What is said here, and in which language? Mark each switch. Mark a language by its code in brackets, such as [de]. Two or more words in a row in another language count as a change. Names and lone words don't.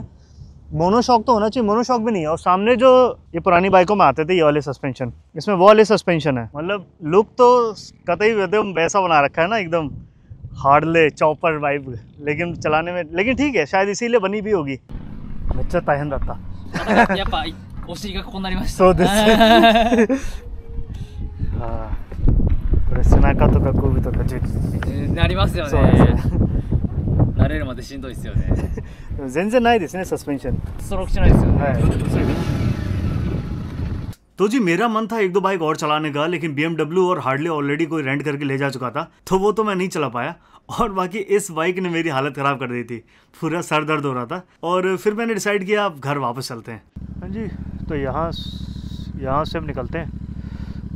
[hi] मोनोशॉक तो होना चाहिए, मोनोशॉक भी नहीं है। और सामने जो ये पुरानी बाइकों में आते थे ये वाले सस्पेंशन, इसमें वो वाले सस्पेंशन है। मतलब लुक तो कतई एकदम वैसा बना रखा है ना, एकदम हार्डले [en] chopper vibe, [hi] लेकिन चलाने में, लेकिन ठीक है, शायद इसीलिए बनी भी होगी। अच्छा तायन रहता [ja] やっぱお尻がこうなりました。そうですあーこれ背中とか首とかなりますよね。そうですね慣れるまでしんどいですよね。全然ないですねサスペンション。ストロークしないですよね。はい [hi] तो जी मेरा मन था एक दो बाइक और चलाने का, लेकिन BMW और हार्डली ऑलरेडी कोई रेंट करके ले जा चुका था, तो वो तो मैं नहीं चला पाया। और बाकी इस बाइक ने मेरी हालत ख़राब कर दी थी, पूरा सर दर्द हो रहा था। और फिर मैंने डिसाइड किया अब घर वापस चलते हैं। हाँ जी, तो यहाँ से हम निकलते हैं।